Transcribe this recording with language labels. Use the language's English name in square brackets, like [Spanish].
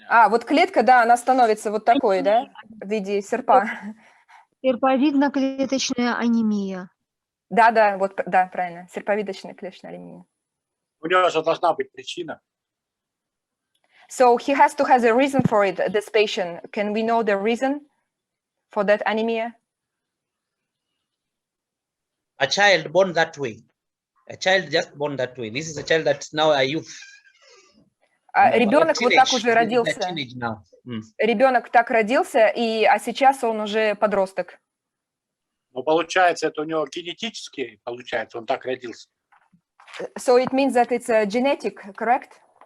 [Russian] Вот клетка, да, она становится вот такой, да, в виде серпа. Серповидно-клеточная анемия. Да, вот, да, правильно, серповидно-клеточная анемия. У него же должна быть причина. [English] So he has to have a reason for it, this patient. Can we know the reason for that anemia? A child born that way. A child just born that way. This is a child that's now a youth. [Russian] Ребенок вот так уже родился. Ребенок так родился, а сейчас он уже подросток. Но получается, это у него генетически, получается, он так родился. [English] So it means that it's a genetic, correct?